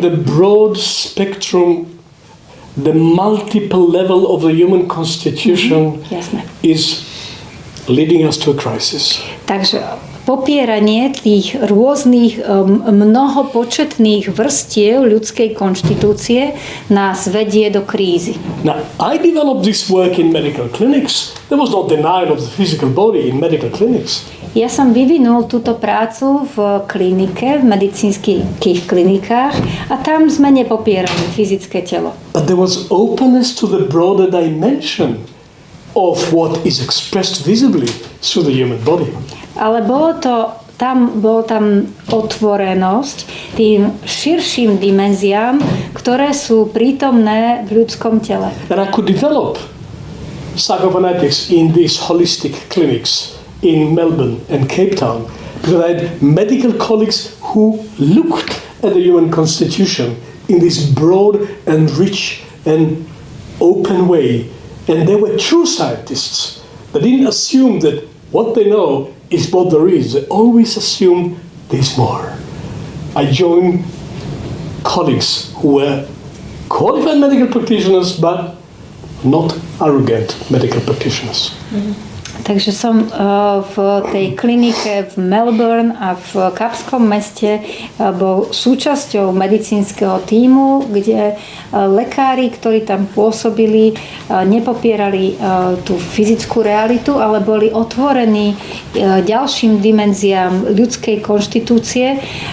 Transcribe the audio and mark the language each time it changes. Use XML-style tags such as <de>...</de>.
<en>the broad spectrum, the multiple level of the human constitution is leading us to a crisis.</en> <sk>Takže popieranie tých rôznych mnohopočetných vrstiev ľudskej konštitúcie nás vedie do krízy.</sk> <en>Now, I developed this work in medical clinics. There was no denial of the physical body in medical clinics.</en> <sk>Ja som vyvinul túto prácu v klinike, v medicínskych klinikách a tam sme nepopierali fyzické telo.</sk> <en>But there was openness to the broader dimension of what is expressed visibly through the human body.</en> <sk>Ale bolo tam otvorenosť tým širším dimenziám, ktoré sú prítomné v ľudskom tele.</sk> <en>And I could develop psychophonetics in these holistic clinics in Melbourne and Cape Town because I had medical colleagues who looked at the human constitution in this broad and rich and open way. And they were true scientists. They didn't assume that what they know is what there is. They always assume there's more. I joined colleagues who were qualified medical practitioners, but not arrogant medical practitioners.</en> <sk>Takže som v tej klinike v Melbourne a v Kapskom meste bol súčasťou medicínskeho tímu, kde lekári, ktorí tam pôsobili, nepopierali tú fyzickú realitu, ale boli otvorení ďalším dimenziám ľudskej konštitúcie.</sk>